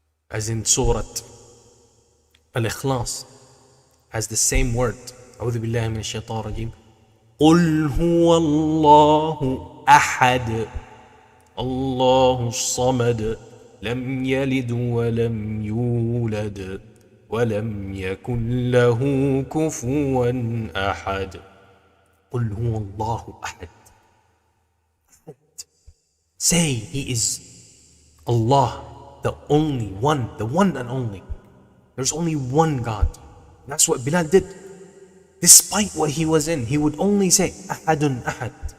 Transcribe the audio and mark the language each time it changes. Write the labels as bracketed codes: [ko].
[en] As in Surah Al-Ikhlas has the same word. [ar] أعوذ بالله من الشيطان الرجيم. قل هو الله أحد الله الصمد لم يلد ولم يولد ولم يكن له كفوا أحد. قل هو الله أحد. [en] Say he is Allah, the only one, the one and only. There's only one God. That's what Bilal did. Despite what he was in, he would only say, Ahadun Ahad.